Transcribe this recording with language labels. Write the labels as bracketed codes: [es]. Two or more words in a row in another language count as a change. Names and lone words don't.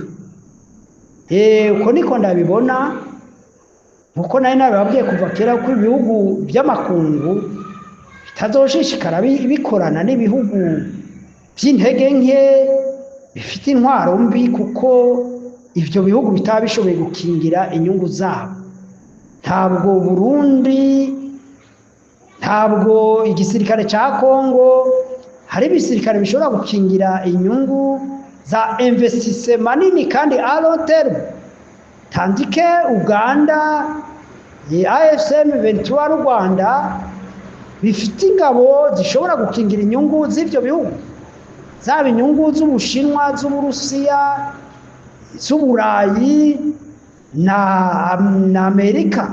[rn] Uko niko ndabibona, nkuko nari nababwiye kuva kera ko ibihugu by'amakungu bitazoshishikara bikorana n'ibihugu by'intege nke bifite intwaro mbi, kuko ibyo bihugu bitaba bishoboye gukingira inyungu zabo. Ntabwo Burundi, ntabwo igisirikare cya Kongo, hari ibisirikare bishobora gukingira inyungu za investissement manini kandi [en] a long term, [rn] tandike Uganda, AFCM 23 Rwanda bifite ingabo zishobora gukingira inyungu z'ivyo bihugu, zaba inyungu z'Ubushinwa, z'Uburusiya, z'Uburayi na Amerika.